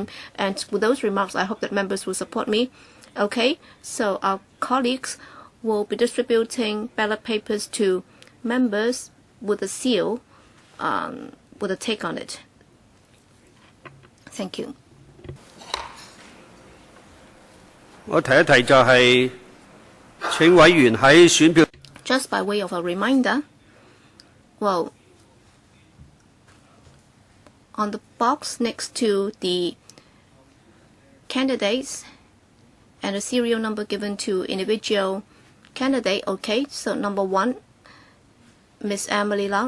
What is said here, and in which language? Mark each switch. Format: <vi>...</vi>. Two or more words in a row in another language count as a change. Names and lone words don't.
<en>And with those remarks, I hope that members will support me. Okay, so our colleagues will be distributing ballot papers to members with a seal, with a take on it. Thank you.</en> <yue>我提一提就係請委員喺選票</yue> <en>Just by way of a reminder, well, on the box next to the candidates and a serial number given to individual candidate. Okay, so number 1, Miss Emily Lau.</en>